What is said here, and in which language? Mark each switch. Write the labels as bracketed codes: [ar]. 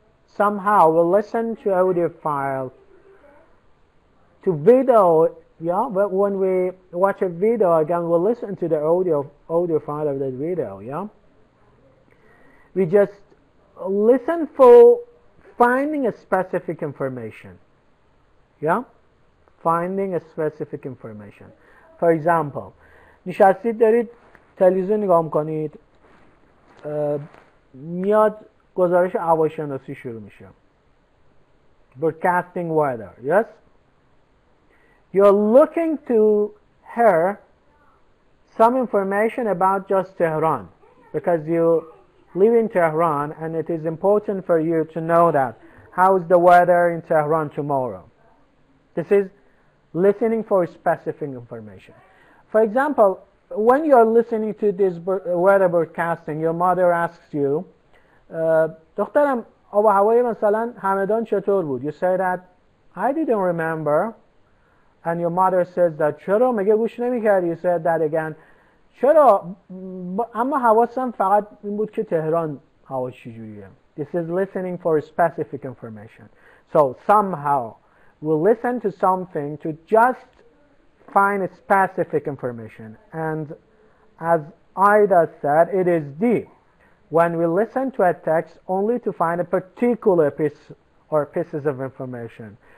[en] Somehow we'll listen to audio file, to video, yeah, but when we watch a video again, we'll listen to the audio file of that video, yeah. We just listen for finding a specific information, yeah, finding a specific information. For example, [fa] نشستید دارید تلویزیون نگاه میکنید، میاد گزارش هواشناسی شروع میشه. [en] Broadcasting weather, yes? You're looking to hear some information about just Tehran because you live in Tehran and it is important for you to know that how is the weather in Tehran tomorrow. This is listening for specific information. For example, when you're listening to this weather broadcasting, your mother asks you, [fa] دخترم آب و هوای مثلا همدان چطور بود? [en] You say that I didn't remember, and your mother says that [fa] چرا مگه گوش نمی‌کردی? [en] You said that again, [fa] چرا؟ اما حواسم فقط این بود که تهران هواش چجوریه. [en] This is listening for specific information. So somehow we listen to something to just find specific information. And as Ida said, it is D. When we listen to a text only to find a particular piece or pieces of information.